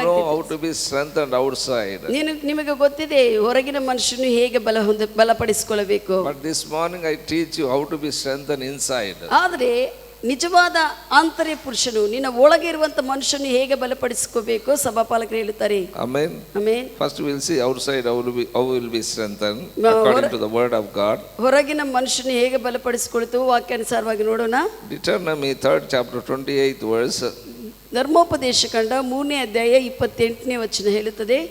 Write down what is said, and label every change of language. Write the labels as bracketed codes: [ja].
[en] How to be strengthened outside. [kn] ನಿಮಗೆ ಗೊತ್ತಿದೆ ಹೊರಗಿನ ಮನುಷ್ಯನು ಹೇಗೆ ಬಲಪಡಿಸಿಕೊಳ್ಳಬೇಕು. [en] But this morning I teach you how to be strengthened inside. [kn] ಆದರೆ ನಿಜವಾದ ಆಂತರ್ಯ ಪುರುಷನು ನಿನ್ನ ಒಳಗೆ ಇರುವಂತ ಮನುಷ್ಯನು ಹೇಗೆ ಬಲಪಡಿಸಿಕೋಬೇಕು ಸಭಾಪಾಲಕರು ಹೇಳುತ್ತಾರೆ. Amen. Amen. [en] First will see outside how will be strengthened according to the word of God. [kn] ಹೊರಗಿನ ಮನುಷ್ಯನು ಹೇಗೆ ಬಲಪಡಿಸಿಕೊಳ್ಳುವುದು ವಾಕ್ಯಾನುಸಾರವಾಗಿ ನೋಡೋಣ. [en] Deuteronomy 3rd chapter 28th verse. [kn] ಧರ್ಮೋಪದೇಶ ಕಂಡ 3ನೇ ಅಧ್ಯಾಯ 28ನೇ ವಚನ ಹೇಳುತ್ತದೆ.